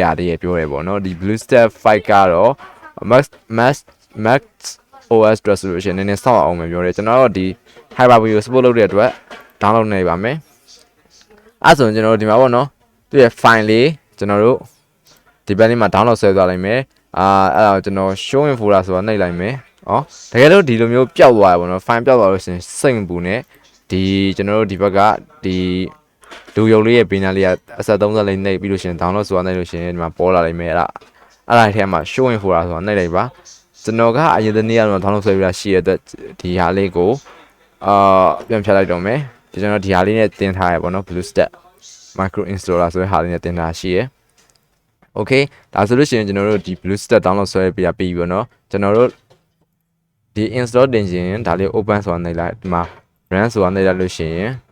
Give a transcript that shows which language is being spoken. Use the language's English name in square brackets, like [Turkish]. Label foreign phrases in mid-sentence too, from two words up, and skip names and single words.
[Burmese] ရတယ်ပြောတယ်ပေါ့နော်ဒီ Bluestacks 5ကတော့ [English] mac OS address [Burmese] ဆိုလို့ရှိရင်နည်းနည်းစောင့်အောင်မယ်ပြောတယ်ကျွန်တော်တို့ဒီ Hyper-V ကို support လုပ်တဲ့အတွက် download နေပါမယ်အဲ့ဆိုရင်ကျွန်တော်တို့ဒီမှာပေါ့နော်သူရဲ့ file လေးကျွန်တော်တို့ဒီဘက်လေးမှာ download ဆွဲသွားလိုက်မယ်အဲ့ဒါကိုကျွန်တော် [English] show in folder [Burmese] ဆိုတာနှိပ်လိုက်မယ်တကယ်လို့ဒီလိုမျိုးပျောက်သွားရပါတော့ file ပျောက်သွားလို့ရှိရင်စိတ်မပူနဲ့ဒီကျွန် တော်တို့ဒီဘက်ကဒီလူရုပ်လေးရဲ့ဘေးနားလေးကအဆက်30လေးနှိပ်ပြီးလို့ရှိရင် download ဆိုတာနှိပ်လို့ရှိရင်ဒီမှာပေါ်လာလိမ့်မယ်အဲ့ဒါ ထဲမှာ [English] show in folder [Burmese] ဆိုတာနှိပ်လိုက်ပါကျွန်တော်ကအရင်တနေ့ကတော့ download ဆွဲပြီးတာရှိရတဲ့ဒီဟာလေးကိုပြန်ဖြတ်လိုက်တော့မယ်ကျွန်တော်ဒီဟာလေးနဲ့တင်ထားရပေါ့နော် Bluestacks micro installer ဆိုတဲ့ဟာလေးနဲ့တင်ထားရှိရယ် okay ဒါဆိုလို့ရှိရင်ကျွန်တော်တို့ဒီ Bluestacks download ဆွဲပြီးပြီပေါ့နော်ကျွန်တော်တို့ဒီ install တင်ခြင်းဒါလေး open ဆိုတာနှိပ်လိုက်ဒီမှာ run ဆိုတာနှိပ်လိုက်လို့ရှိရင်